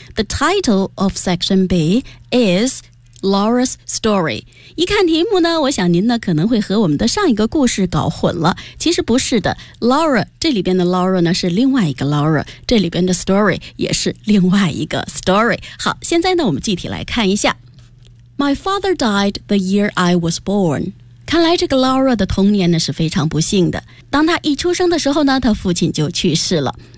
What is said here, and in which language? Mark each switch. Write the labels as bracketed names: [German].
[English] The title of Section B is. Laura's story. [Chinese] 一看题目呢，我想您呢可能会和我们的上一个故事搞混了。其实不是的， Laura 这里边的 Laura 呢是另外一个 Laura， 这里边的 story 也是另外一个 story。好，现在呢我们具体来看一下。 [English] My father died the year I was born. [Chinese] 看来这个 Laura 的童年呢是非常不幸的。当他一出生的时候呢，他父亲就去世了。